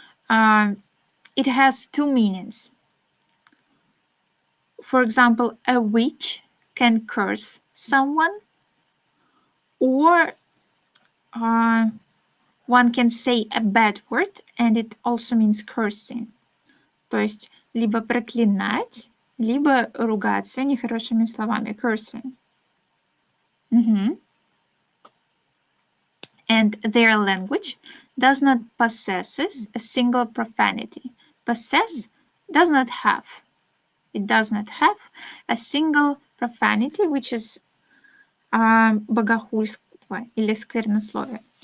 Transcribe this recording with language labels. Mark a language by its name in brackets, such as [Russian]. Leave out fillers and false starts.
[English] It has two meanings. For example, a witch can curse someone, or one can say a bad word, and it also means cursing. [Russian] То есть либо проклинать, либо ругаться нехорошими словами. [English] Cursing. And their language does not possess a single profanity. Possess does not have. It does not have a single profanity, which is [Russian] богохульство или сквернословие.